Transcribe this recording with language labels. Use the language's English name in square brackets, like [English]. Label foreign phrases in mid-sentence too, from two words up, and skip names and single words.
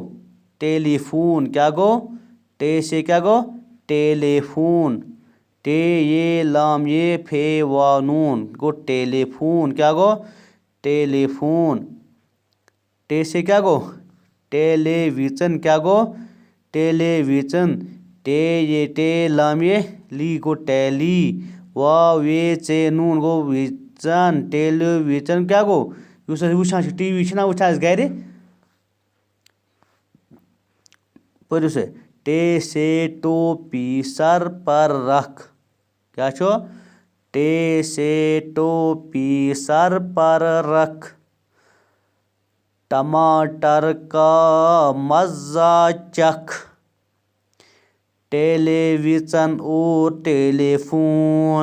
[Kashmiri] ٹیلی فون. کیٛاہ گوٚو؟ ٹے سے کیٛاہ گوٚو؟ ٹیلی فون. ٹے یہ لام یہ پھے وا نون گوٚو ٹیلی فون. کیٛاہ گوٚو؟ ٹیلی فون. ٹے سے کیٛاہ گوٚو؟ ٹیلی ویژن. کیٛاہ گوٚو؟ ٹیلی ویژن. ٹے یہ ٹے لام یہ لی گوٚو ٹیلی. واو وے ژے نون گوٚو ویژن. ٹیلی ویژن. کیٛاہ گوٚو؟ یُس أسۍ وٕچھان چھِ ٹی وی چھِنہ وٕچھان أسۍ گرِ. پٔرِو سا. [Urdu] ٹے سے ٹوپی سر پر رکھ. [Kashmiri] کیٛاہ چھُ؟ [Urdu] ٹے سے ٹوپی سر پر رکھ. ٹماٹر کا مزہ چکھ. ٹیلی ویژن اور ٹیلی فون.